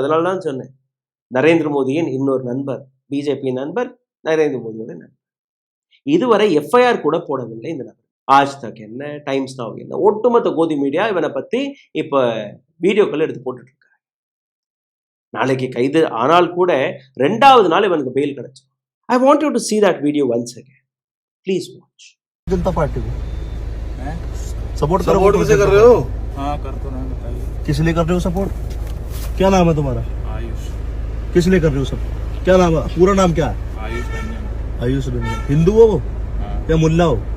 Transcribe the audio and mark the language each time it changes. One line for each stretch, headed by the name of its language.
Tamil: அதனால தான் சொன்னேன், நரேந்திர மோடியின் இன்னொரு நண்பர், பிஜேபி நண்பர், நரேந்திர மோடியோட நண்பர். இதுவரை எஃப்ஐஆர் கூட போடவில்லை இந்த நபர். ஆஜ் தக் என்ன, டைம்ஸ் நவ் என்ன, ஒட்டுமொத்த கோதி மீடியா இவனை பத்தி இப்ப வீடியோக்கள் எடுத்து போட்டுட்டு இருக்காங்க. நாளைக்கு கைது ஆனால் கூட 2வது நாள் இவனுக்கு பெயில் கிடைச்சு.
English: I want you to see that video once again. Please watch.
Hindi: Janata party को सपोर्ट कैसे कर रहे हो? हाँ कर तो रहे हैं, बताइए। किस लिए कर रहे हो सपोर्ट? क्या नाम है तुम्हारा? आयुष। किस लिए कर रहे हो सब? क्या नाम है? पूरा नाम क्या है? आयुष रंजन। आयुष रंजन। हिंदू हो वो हाँ, या मुल्ला हो?